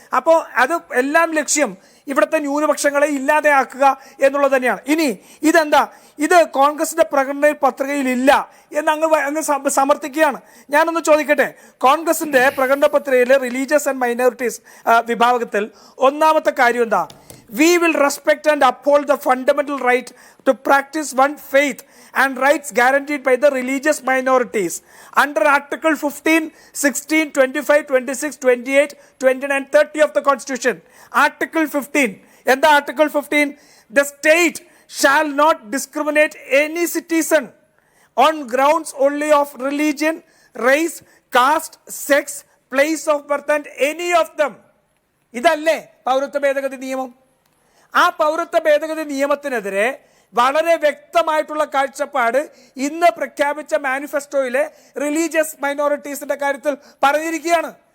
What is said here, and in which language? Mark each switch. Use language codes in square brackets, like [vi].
[ml] അപ്പോൾ അത് എല്ലാം ലക്ഷ്യം ഇവിടുത്തെ ന്യൂനപക്ഷങ്ങളെ ഇല്ലാതെയാക്കുക എന്നുള്ളത് തന്നെയാണ്. ഇനി ഇത് കോൺഗ്രസിന്റെ പ്രകടന പത്രികയിൽ ഇല്ല എന്ന് അങ്ങ് സമർത്ഥിക്കുകയാണ്. ഞാനൊന്ന് ചോദിക്കട്ടെ, കോൺഗ്രസിന്റെ പ്രകടന പത്രികയിൽ റിലീജിയസ് ആൻഡ് മൈനോറിറ്റീസ് വിഭാഗത്തിൽ ഒന്നാമത്തെ കാര്യം എന്താ? [en] We will respect and uphold the fundamental right to practice one faith and rights guaranteed by the religious minorities under Article 15, 16, 25, 26, 28, 29, 30 of the Constitution. Article 15. And the Article 15, the state shall not discriminate any citizen on grounds only of religion, race, caste, sex, place of birth and any of them. [ml] ഇതല്ലേ പൗരത്വ ഭേദഗതി നിയമം? ആ പൗരത്വ ഭേദഗതി നിയമത്തിനെതിരെ വളരെ വ്യക്തമായിട്ടുള്ള കാഴ്ചപ്പാട് ഇന്ന് പ്രഖ്യാപിച്ച മാനിഫെസ്റ്റോയിലെ റിലീജിയസ് മൈനോറിറ്റീസിന്റെ കാര്യത്തിൽ പറഞ്ഞിരിക്കുകയാണ്.